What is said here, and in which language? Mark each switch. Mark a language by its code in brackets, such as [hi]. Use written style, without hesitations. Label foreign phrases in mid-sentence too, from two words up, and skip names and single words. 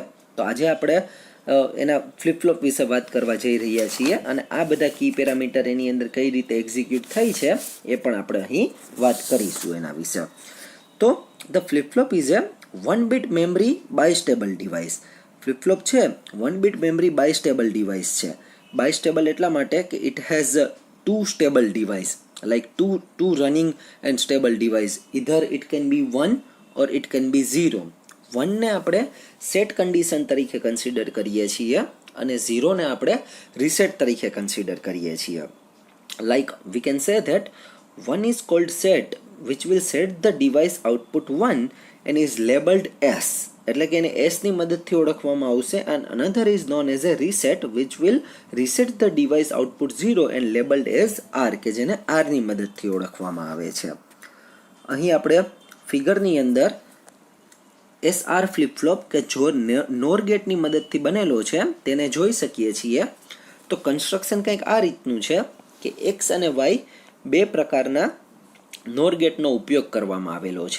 [gu] તો આજે આપણે એના ફ્લિપ-ફ્લોપ વિશે વાત કરવા જઈ રહ્યા છીએ અને આ બધા [en] key parameter [gu] એની અંદર કઈ રીતે એક્ઝિક્યુટ થાય છે એ પણ આપણે અહીં વાત કરીશું એના વિશે. [en] તો the flip-flop is a 1-bit memory bistable device. [gu] ફ્લિપ-ફ્લોપ છે 1-bit [en] memory bistable device [gu] છે. બાયસ્ટેબલ એટલા માટે કે [en] it has 2 stable device like two running and stable device. Either it can be 1 or it can be 0. [gu] 1 ને આપણે [en] set condition [gu] તરીકે કન્સિડર કરીએ છીએ અને 0 ને આપણે રીસેટ તરીકે કન્સિડર કરીએ છીએ. [en] Like we can say that 1 is called set which will set the device output 1 and is labeled S. [gu] એટલે કે એને S ની મદદથી ઓળખવામાં આવશે. [en] and another is known as a reset which will reset the device output 0 and labeled as R [gu] કે જેને R ની મદદથી ઓળખવામાં આવે છે. અહીં આપણે ફિગરની અંદર SR ફ્લિપ-ફ્લોપ કે જો NOR ગેટની મદદથી બનેલો છે તેને જોઈ શકીએ છીએ. તો કન્સ્ટ્રક્શન કંઈક આ રીતનું છે કે X અને Y બે પ્રકારના NOR ગેટનો ઉપયોગ કરવામાં આવેલો છે.